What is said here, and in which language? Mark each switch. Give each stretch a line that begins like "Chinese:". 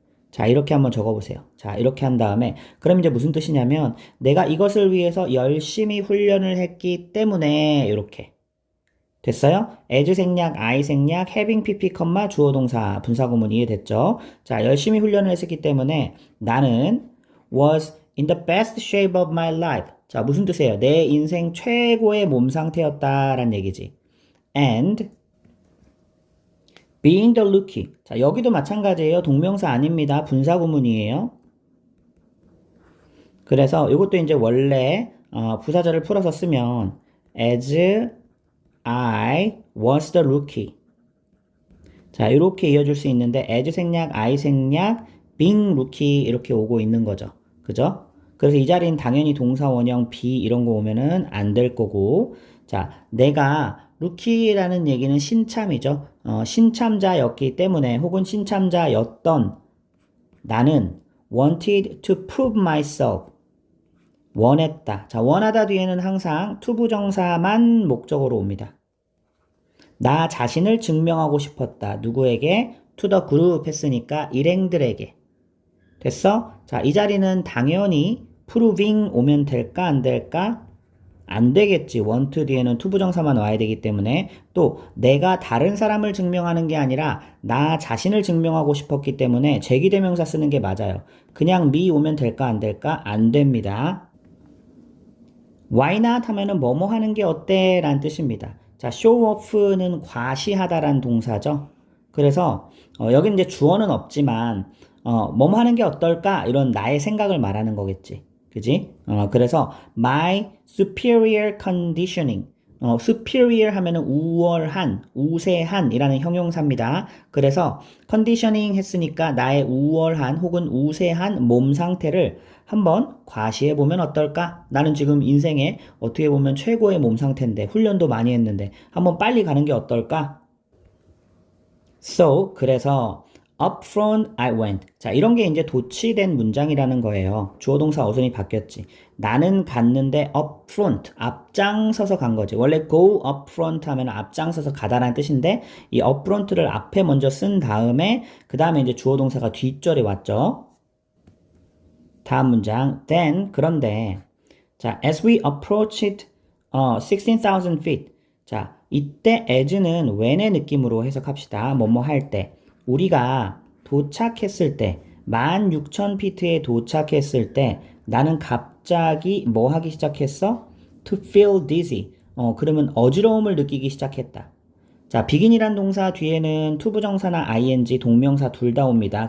Korean: 자, 이렇게 한번 적어보세요. 자, 이렇게 한 다음에 그럼 이제 무슨 뜻이냐면 내가 이것을 위해서 열심히 훈련을 했기 때문에 이렇게. 됐어요? as 생략, I 생략, having pp, 주어 동사, 분사구문 이해됐죠? 자, 열심히 훈련을 했기 때문에 나는
English: was in the best shape of my life.
Korean: 자, 무슨 뜻이에요? 내 인생 최고의 몸 상태였다라는 얘기지.
English: And being the rookie.
Korean: 자, 여기도 마찬가지예요. 동명사 아닙니다. 분사구문이에요. 그래서 이것도 이제 원래 부사절을 풀어서 쓰면
English: as I was the rookie.
Korean: 자, 이렇게 이어줄 수 있는데 as 생략, I 생략, being rookie 이렇게 오고 있는 거죠. 그죠? 그래서 이 자리는 당연히 동사 원형 be 이런 거 오면은 안 될 거고. 자, 내가 루키라는 얘기는 신참이죠. 신참자였기 때문에 혹은 신참자였던 나는
English: wanted to prove myself.
Korean: 원했다. 자, 원하다 뒤에는 항상 투부정사만 목적으로 옵니다. 나 자신을 증명하고 싶었다. 누구에게?
English: to the group
Korean: 했으니까 일행들에게. 됐어? 자, 이 자리는 당연히 proving 오면 될까? 안 될까? 안 되겠지. want 뒤에는 투부정사만 와야 되기 때문에 또 내가 다른 사람을 증명하는 게 아니라 나 자신을 증명하고 싶었기 때문에 제기대명사 쓰는 게 맞아요. 그냥 me 오면 될까? 안 될까? 안 됩니다. Why not 하면은 뭐뭐 하는 게 어때? 라는 뜻입니다. 자, show off는 과시하다라는 동사죠. 그래서 여기 이제 주어는 없지만 뭐뭐 하는 게 어떨까? 이런 나의 생각을 말하는 거겠지. 그지?
English: 그래서 my superior conditioning.
Korean: superior 하면은 우월한, 우세한이라는 형용사입니다. 그래서 conditioning 했으니까 나의 우월한 혹은 우세한 몸 상태를 한번 과시해 보면 어떨까? 나는 지금 인생에 어떻게 보면 최고의 몸 상태인데 훈련도 많이 했는데 한번 빨리 가는 게 어떨까?
English: So, 그래서 up front I went.
Korean: 자, 이런 게 이제 도치된 문장이라는 거예요. 주어 동사 어순이 바뀌었지. 나는 갔는데 up front, 앞장서서 간 거지. 원래 go up front 하면 앞장서서 가다라는 뜻인데 이 up front를 앞에 먼저 쓴 다음에 그 다음에 이제 주어 동사가 뒷절에 왔죠. 다음 문장.
English: Then, 그런데 자, as we approached 16,000 feet.
Korean: 자, 이때 as는 when의 느낌으로 해석합시다. 뭐뭐 할 때. 우리가 도착했을 때 16,000피트에 도착했을 때 나는 갑자기 뭐 하기 시작했어?
English: To feel dizzy.
Korean: 그러면 어지러움을 느끼기 시작했다. 자, begin이란 동사 뒤에는 투부정사나 ing, 동명사 둘 다 옵니다.